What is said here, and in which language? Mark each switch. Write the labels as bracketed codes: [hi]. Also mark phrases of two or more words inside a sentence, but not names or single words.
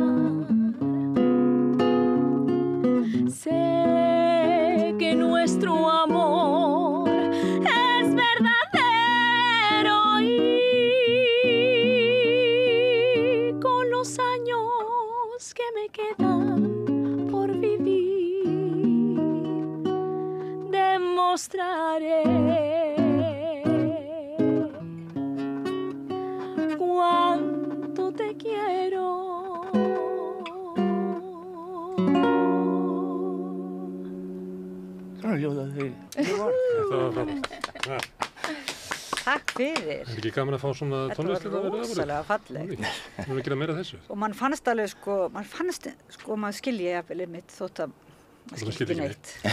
[es] Sé que nuestro amor es verdadero y con los años que me quedan por vivir demostraré cuánto te quiero. [is] Takk fyrir. Ekki gaman að fá svona tónlist Þetta var rosalega fallegt. Við erum að gera meira af þessu. Og mann fannst alveg maður skilji jafnvel mitt þótt að maður skildi ekki neitt.